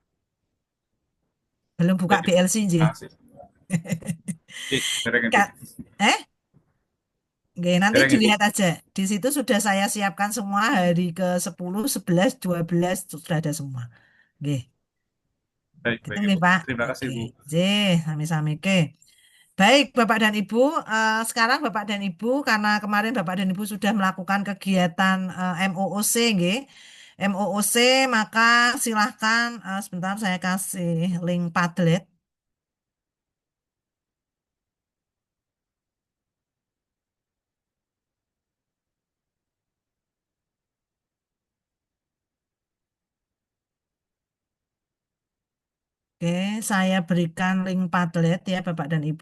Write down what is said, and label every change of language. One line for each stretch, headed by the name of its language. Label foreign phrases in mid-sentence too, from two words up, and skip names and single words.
Indonesian: Belum buka BLC, Ji. Eh? Oke, nanti dilihat aja. Di situ sudah saya siapkan semua hari ke-10, 11, 12 sudah ada semua. Oke. Baik, Gitu Ibu. nggih, Pak. Terima kasih, Oke. Bu. Sami-sami. Oke. Baik, Bapak dan Ibu. Sekarang Bapak dan Ibu, karena kemarin Bapak dan Ibu sudah melakukan kegiatan MOOC, nggih. MOOC, maka silahkan sebentar saya kasih link Padlet. Oke, saya berikan link Padlet ya Bapak dan Ibu.